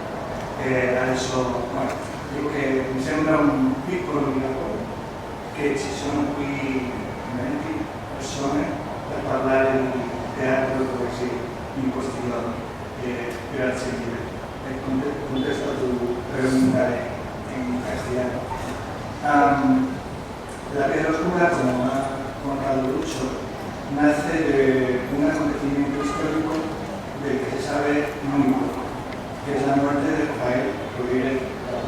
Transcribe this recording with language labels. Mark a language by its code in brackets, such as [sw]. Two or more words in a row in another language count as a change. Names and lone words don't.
[it] E adesso dico che mi sembra un piccolo miracolo che ci sono qui 20 persone per parlare di teatro e poesia in questi giorni. Grazie mille. [es] Contesto tu pregunta en castellano. La Piedra Oscura, como ha contado Lucho, nace de un acontecimiento histórico del que se sabe muy poco, que es la muerte de Rafael Rodríguez Rapun.